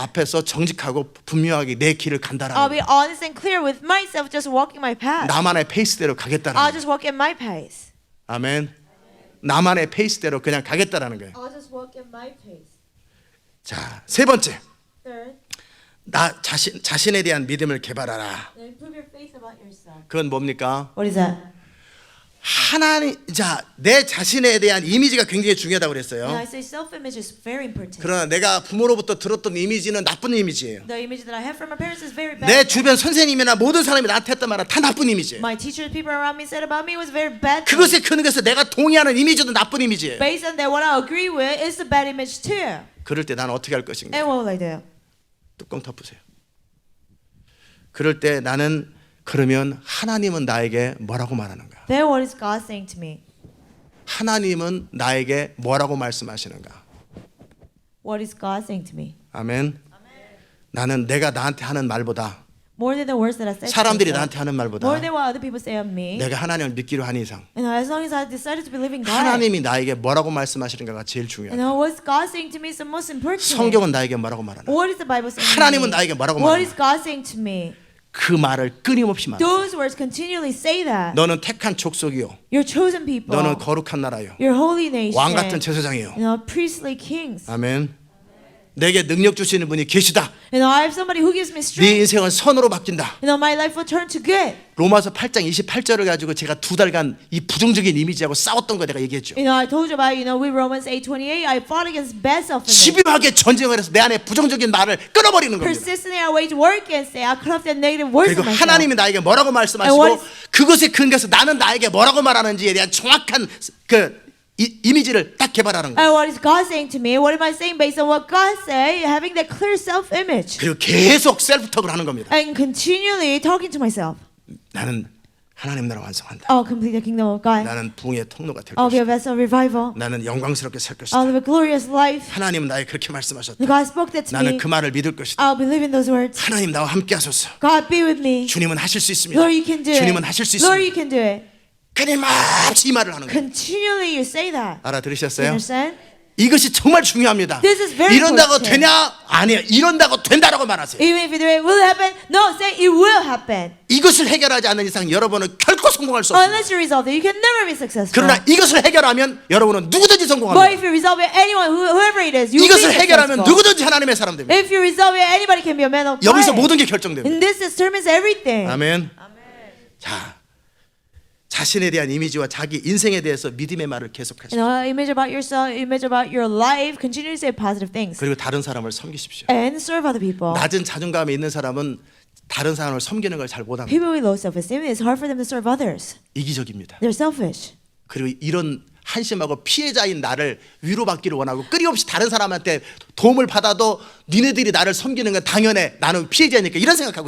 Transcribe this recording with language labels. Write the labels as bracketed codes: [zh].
[ko] 앞에서 정직하고 분명하게 내 길을 간다라는 [en] I'll be [ko] 거예요. [en] honest and clear with myself, just walking my path. [ko] 나만의 페이스대로 가겠다라는 [en] I'll [ko] 거예요. [en] just walk at my pace. [ko] 아멘. 나만의 페이스대로 그냥 가겠다라는 거예요. [en] I'll just walk at my pace. [ko] 자, 세 번째. [en] Third, [ko] 나 자신에 대한 믿음을 개발하라. [en] improve your faith about yourself. [ko] 그건 뭡니까? [en] What is that? [ko] 하나님, 내 자신에 대한 이미지가 굉장히 중요하다고 [en] And I [ko] 그랬어요. [en] say self-image is very important. [ko] 그러나 내가 부모로부터 들었던 이미지는 나쁜 이미지예요. [en] The image that I have from my parents is very bad. [ko] 내 주변 선생님이나 모든 사람이 나한테 했던 말은 다 나쁜 이미지예요. [en] My teachers, people around me said about me was very bad. thing. [ko] 그것에 근거해서 내가 동의하는 이미지도 나쁜 이미지예요. [en] Based on that, what I agree with is a bad image too. [ko] 그럴 때 나는 어떻게 할 것인가? [en] And what will I do? [ko] 뚜껑 덮으세요. 그럴 때 나는 그러면 하나님은 나에게 뭐라고 말하는가? [en] Then what is God saying to me? [ko] 하나님은 나에게 뭐라고 말씀하시는가? [en] What is God saying to me? [ko] 아멘. 나는 내가 나한테 하는 말보다 [en] More than the words that I said to [ko] 사람들이 [en] myself. [ko] 나한테 하는 말보다 [en] More than what other people say of me. [ko] 내가 하나님을 믿기로 한 이상 [en] And as long as I decided to believe in God. [ko] 하나님이 나에게 뭐라고 말씀하시는가가 제일 [en] And [ko] 중요해요. [en] what's God saying to me is the most important. [ko] 성경은 나에게 뭐라고 말하나? [en] What is the Bible saying to [ko] 하나님은 [en] me? [ko] 나에게 뭐라고 [en] What [ko] 말하나? [en] is God saying to me? [ko] 그 말을 끊임없이 말해. [en] Those words continually say that. [ko] 너는 택한 족속이요. [en] You're chosen people. [ko] 너는 거룩한 나라요. [en] You're holy nation. [ko] 왕 같은 제사장이요. [en] Priestly kings. [ko] 아멘. 내게 능력 주시는 분이 계시다. [en] I have somebody who gives me [ko] 네 [en] strength. [ko] 인생은 선으로 바뀐다. [en] My life will turn to good. [ko] 로마서 8장 28절을 가지고 제가 2달간 이 부정적인 이미지하고 싸웠던 거 내가 얘기했죠. [en] I told you about, with Romans 8:28, I fought against bad self-image. [ko] 집요하게 전쟁을 해서 내 안에 부정적인 말을 끊어버리는 겁니다. [en] Persistently, I wage war against it. I cut off that negative words [ko] 그리고 [en] of myself. [ko] 하나님이 나에게 뭐라고 [en] And what [ko] 말씀하시고 [en] is- [ko] 그것에 근거해서 나는 나에게 뭐라고 말하는지에 대한 정확한 그 이미지를 딱 개발하는 거예요. [en] And what is God saying to me? What am I saying based on what God say? Having that clear self-image. [ko] 그리고 계속 셀프톡을 하는 겁니다. [en] And continually talking to myself. [ko] 나는 하나님 나라 완성한다. [en] I'll complete the kingdom of God. [ko] 나는 부흥의 통로가 될 [en] I'll be [ko] 것이다. [en] a vessel of revival. [ko] 나는 영광스럽게 살 것이다. [en] I'll live a glorious life. [ko] 하나님은 나에게 그렇게 말씀하셨다. [en] God spoke that to [ko] 나는 [en] me. [ko] 그 말을 믿을 것이다. [en] I'll believe in those words. [ko] 하나님 나와 함께 하소서. [en] God be with me. [ko] 주님은 하실 수 있습니다. [en] Lord, you can do [ko] 주님은 [en] it. [ko] 하실 수 [en] Lord, you [ko] 있습니다. [en] can do it. [ko] 끊임없이 이 말을 하는 거예요. [en] Continually you say that. You [ko] 알아들으셨어요? [en] understand? [ko] 이것이 정말 중요합니다. [en] This is very [ko] 이런다고 [en] important. [ko] 되냐? 아니에요. 이런다고 된다라고 말하세요. [en] Even if you do it will happen, no, say it will happen. [ko] 이것을 해결하지 않는 이상 여러분은 결코 성공할 수 없습니다. [en] Unless you resolve it, you can never be successful. [ko] 그러나 이것을 해결하면 여러분은 누구든지 [en] But [ko] 성공합니다. [en] if you resolve it, anyone, whoever it is, you will be [ko] 이것을 해결하면 [en] successful. [ko] 누구든지 하나님의 사람 됩니다. [en] If you resolve it, anybody can be a man of God. [ko] 여기서 모든 게 결정됩니다. [en] And this determines everything. [ko] 아멘. 자, 자신에 대한 이미지와 자기 인생에 대해서 믿음의 말을 계속하십시오. [en] Image about yourself, image about your life. Continue to say positive things [ko] 그리고 다른 사람을 섬기십시오. [en] and serve other people. [ko] 낮은 자존감에 있는 사람은 다른 사람을 섬기는 걸 잘 못합니다. [en] People with low self-esteem, it's hard for them to serve others. [ko] 이기적입니다. [en] They're selfish. [ko] 그리고 이런 한심하고 피해자인 나를 위로받기를 원하고 끊임없이 다른 사람한테 도움을 받아도 니네들이 나를 섬기는 건 당연해. 나는 피해자니까 이런 생각하고